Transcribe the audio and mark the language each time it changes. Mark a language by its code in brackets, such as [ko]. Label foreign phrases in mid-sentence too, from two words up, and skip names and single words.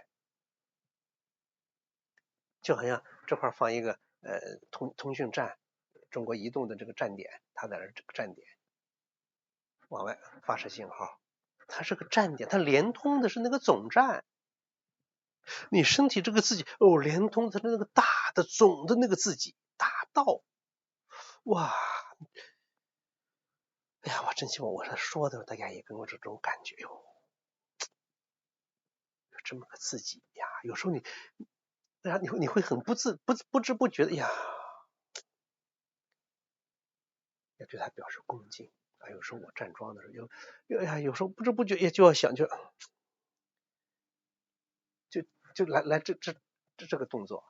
[zh] 就好像這塊放一個通訊站，中國移動的這個站點，它在這個站點往外發射信號，它是個站點，它連通的是那個總站。你身體這個自己連通的是那個大的總的那個自己，大道。我真希望我說的大家也跟我這種感覺有這麼個自己呀。有時候你會很不知不覺的要對他表示恭敬有時候我站桩的时候，有时候不知不觉也就要想就来这个动作。